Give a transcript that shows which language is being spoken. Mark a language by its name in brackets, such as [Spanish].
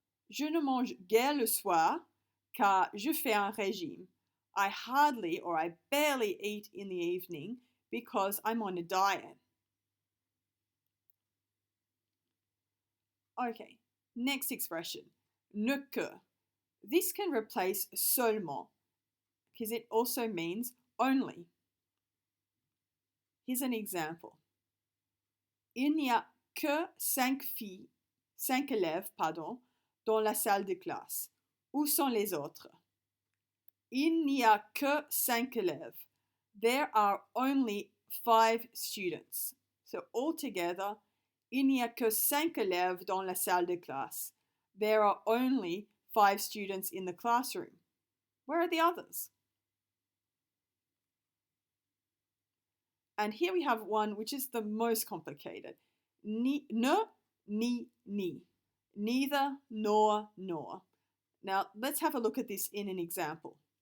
[French] Je ne mange guère le soir car je fais un régime. [English] I hardly or I barely eat in the evening because I'm on a diet. Okay, next expression. Ne que. This can replace seulement because it also means only. Here's an example. [French] Il n'y a que 5 élèves, dans la salle de classe. Où sont les autres? Il n'y a que 5 élèves. [English] There are only 5 students. So altogether, [French] il n'y a que 5 élèves dans la salle de classe. [English] There are only 5 students in the classroom. Where are the others? And here we have one which is the most complicated. Ne, ni. Neither, nor, nor. Now, let's have a look at this in an example.